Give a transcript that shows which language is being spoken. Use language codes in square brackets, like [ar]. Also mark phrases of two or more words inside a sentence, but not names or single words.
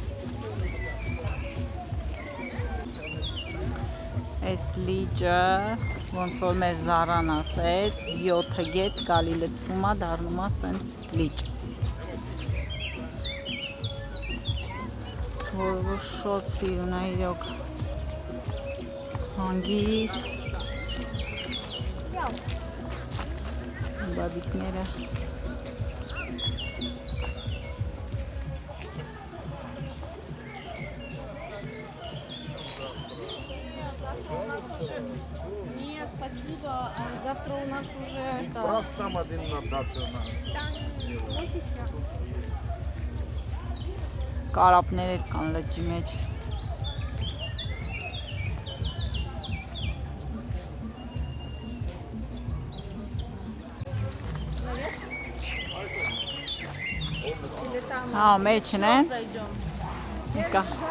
[hy] Այս լիճը, ոնց որ մեր Զարան ասեց, 7 գետ գալի լցվում է, դառնում է սենց լիճ։ Որ շատ սիրուն է իրոք, հանգիստ։ Բադիկները [ru] Нет, спасибо. Завтра у нас уже это... Просто там один на дату. [hy] կարապներ կան լճի մեջ։ Հա, մեջն է։ Եկա։